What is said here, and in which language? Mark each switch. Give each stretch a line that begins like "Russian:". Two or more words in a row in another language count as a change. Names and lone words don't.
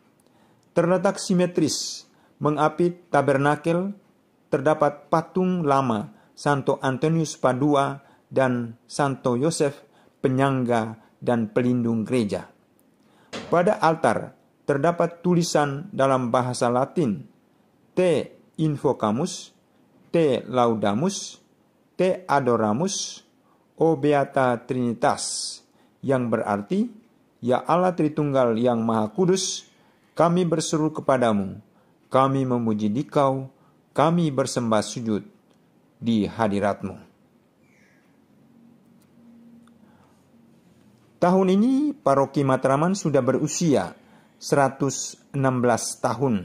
Indonesian: Terletak simetris mengapit tabernakel, terdapat patung lama Santo Antonius Padua dan Santo Yosef penyangga dan pelindung gereja. Pada altar terdapat tulisan dalam bahasa Latin,
Latin: Te Invocamus, Te Laudamus, Te Adoramus, O Beata Trinitas,
Indonesian: yang berarti, Ya Allah Tritunggal yang Maha Kudus, kami berseru kepadamu, kami memuji Dikau, kami bersembah sujud di hadiratmu. Tahun ini Paroki Matraman sudah berusia 116 tahun.